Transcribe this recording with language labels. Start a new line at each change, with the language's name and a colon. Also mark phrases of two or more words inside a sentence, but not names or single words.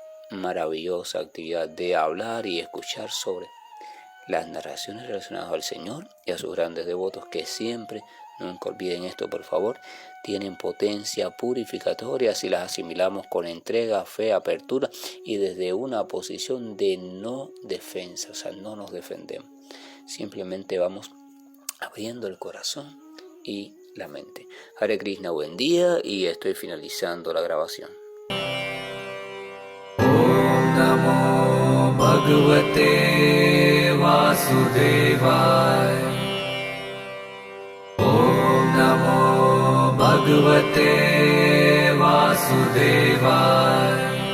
Spanish: maravillosa actividad de hablar y escuchar sobre las narraciones relacionadas al Señor y a sus grandes devotos, que siempre, nunca olviden esto por favor, tienen potencia purificatoria si las asimilamos con entrega, fe, apertura y desde una posición de no defensa, o sea, no nos defendemos, simplemente vamos abriendo el corazón y la mente.
Sanskrit: हरे कृष्ण,
Spanish: buen día, y estoy finalizando la grabación.
Sanskrit: ॐ नमो भगवते वासुदेवाय. ॐ नमो भगवते वासुदेवाय.